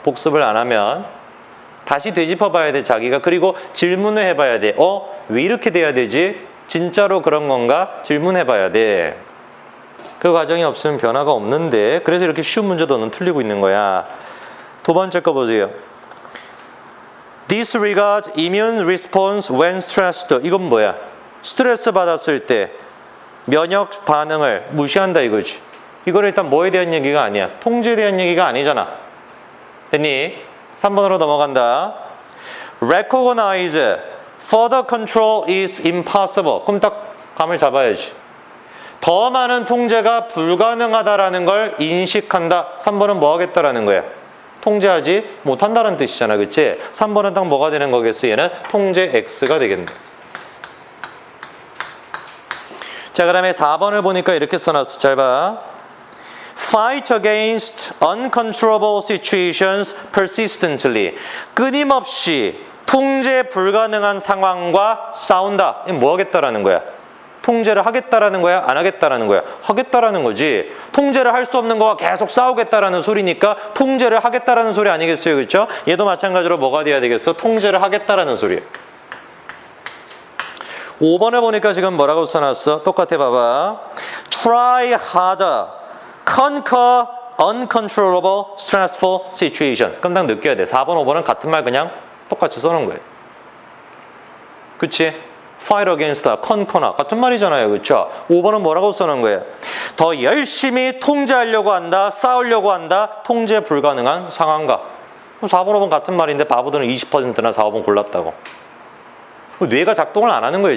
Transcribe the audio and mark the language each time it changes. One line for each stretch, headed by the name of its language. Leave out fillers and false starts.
Korean: 복습을 안 하면. 다시 되짚어 봐야 돼 자기가. 그리고 질문을 해봐야 돼. 왜 이렇게 돼야 되지? 진짜로 그런 건가? 질문해 봐야 돼. 그 과정이 없으면 변화가 없는데, 그래서 이렇게 쉬운 문제도 너는 틀리고 있는 거야. 두 번째 거 보세요.
English: Disregard immune response when stressed.
Korean: 이건 뭐야? 스트레스 받았을 때 면역 반응을 무시한다 이거지. 이걸 일단 뭐에 대한 얘기가 아니야. 통제에 대한 얘기가 아니잖아. 됐니? 3번으로 넘어간다.
English: Recognize further control is impossible.
Korean: 그럼 딱 감을 잡아야지. 더 많은 통제가 불가능하다라는 걸 인식한다. 3번은 뭐 하겠다라는 거야? 통제하지 못한다는 뜻이잖아. 그치? 3번은 딱 뭐가 되는 거겠어? 얘는 통제 X가 되겠네. 자, 그 다음에 4번을 보니까 이렇게 써놨어. 잘 봐.
English: Fight against uncontrollable situations persistently.
Korean: 끊임없이 통제 불가능한 상황과 싸운다. 이건 뭐 하겠다라는 거야? 통제를 하겠다라는 거야? 안 하겠다라는 거야? 하겠다라는 거지. 통제를 할 수 없는 거와 계속 싸우겠다라는 소리니까 통제를 하겠다라는 소리 아니겠어요? 그렇죠? 얘도 마찬가지로 뭐가 돼야 되겠어? 통제를 하겠다라는 소리예요. 5번에 보니까 지금 뭐라고 써놨어? 똑같아 봐봐.
English: Try harder. Conquer uncontrollable stressful situation.
Korean: 그럼 딱 느껴야 돼. 4번, 5번은 같은 말 그냥 똑같이 써놓은 거예요. 그치? Fight against, conquer나 같은 말이잖아요. 그렇죠? 5번은 뭐라고 써놓은 거예요? 더 열심히 통제하려고 한다, 싸우려고 한다, 통제 불가능한 상황과. 4번, 5번 같은 말인데 바보들은 20%나 4, 5번 골랐다고. 뇌가 작동을 안 하는 거예요.